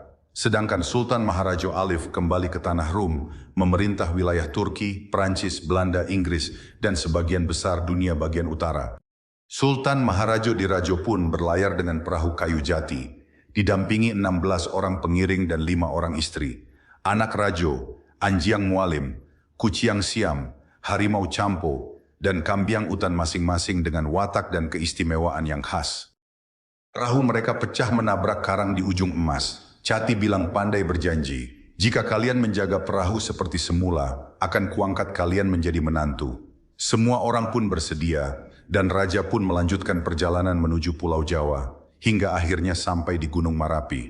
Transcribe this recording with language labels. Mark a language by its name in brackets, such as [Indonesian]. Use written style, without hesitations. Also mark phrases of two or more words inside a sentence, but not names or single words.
[Indonesian] Sedangkan Sultan Maharajo Alif kembali ke tanah Rum, memerintah wilayah Turki, Prancis, Belanda, Inggris, dan sebagian besar dunia bagian utara. Sultan Maharajo Dirajo pun berlayar dengan perahu kayu jati, didampingi 16 orang pengiring dan 5 orang istri. Anak Rajo, Anjiang Mualim, Kuciang Siam, Harimau Campo, dan Kambiang Utan masing-masing dengan watak dan keistimewaan yang khas. Perahu mereka pecah menabrak karang di ujung emas. Cati Bilang pandai berjanji, jika kalian menjaga perahu seperti semula, akan kuangkat kalian menjadi menantu. Semua orang pun bersedia, dan raja pun melanjutkan perjalanan menuju Pulau Jawa, hingga akhirnya sampai di Gunung Marapi.